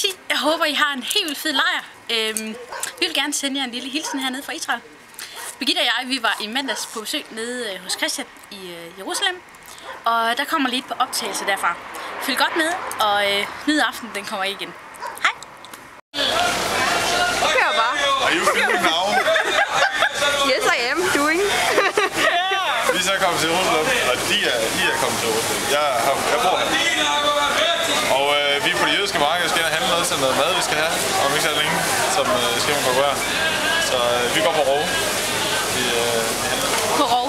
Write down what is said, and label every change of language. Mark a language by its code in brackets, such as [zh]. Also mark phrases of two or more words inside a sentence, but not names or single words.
[da] Jeg håber, I har en helt vildt fed lejr. Vi vil gerne sende jer en lille hilsen hernede fra Israel. Birgitte og jeg, vi var i mandags på besøg nede hos Christian i Jerusalem. Og der kommer lidt på optagelse derfra. Følg godt med, og nyd aften, den kommer igen. Hej! Kør bare. [en] Are you filming now? Yes, I am doing. [da] Vi er så kommet til Jerusalem, og de er kommet til Jerusalem. Jeg bor her. Og vi er på det jødiske marked og skal handle noget til noget mad, vi skal have. Om ikke så længe, som skal man konkurrere. Så vi går på Rove. På Rove.